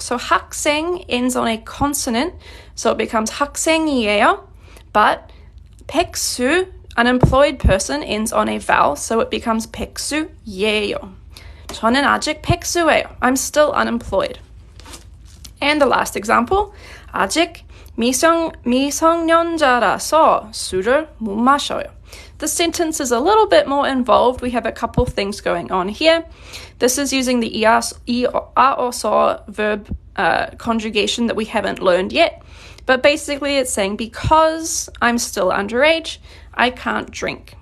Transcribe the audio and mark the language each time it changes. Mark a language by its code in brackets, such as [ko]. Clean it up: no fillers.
[en] So 학생 ends on a consonant, so it becomes 학생이에요. But 백수, unemployed person, ends on a vowel, so it becomes 백수예요. [ko] 저는 아직 백수예요. [en] I'm still unemployed. And the last example, [ko] 아직 미성년자라서 술을 못 마셔요. [en] The sentence is a little bit more involved. We have a couple things going on here. This is using the 이어서 verb conjugation that we haven't learned yet. But basically it's saying because I'm still underage, I can't drink.